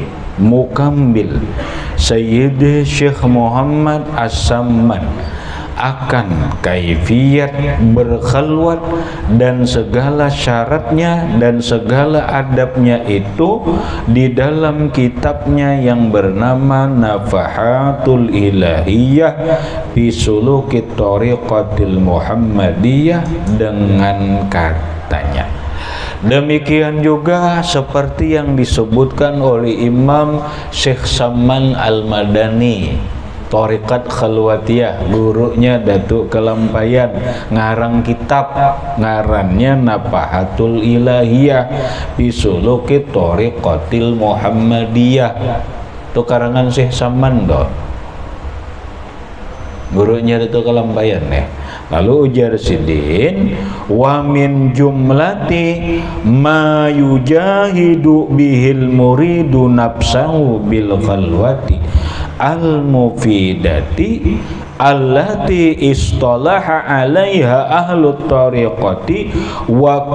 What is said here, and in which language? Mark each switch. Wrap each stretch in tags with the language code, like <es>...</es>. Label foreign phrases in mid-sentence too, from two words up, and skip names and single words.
<ms>mukambil Sayyid Syekh Muhammad As-Samman akan kaifiyat berkhalwat dan segala syaratnya dan segala adabnya itu di dalam kitabnya yang bernama Nafahatul Ilahiyah fi Sulukit Thariqatil Muhammadiyah dengan katanya.</ms> <bjn>Demikian juga seperti yang disebutkan oleh Imam Syekh Samman Al-Madani Thariqat Khalwatiyah, gurunya Datuk Kelampayan, ngarang kitab ngarannya Nafahatul Ilahiyah fi Sulukit Thariqatil Muhammadiyah. Itu karangan Syekh Samman do. Gurunya Datuk Kelampayan Lalu ujar Sidin</bjn> <ar>ومن جملة ما يجاهد به المريد نفسه بالخلوة المفيدة التي اصطلح عليها أهل الطريقة و</ar>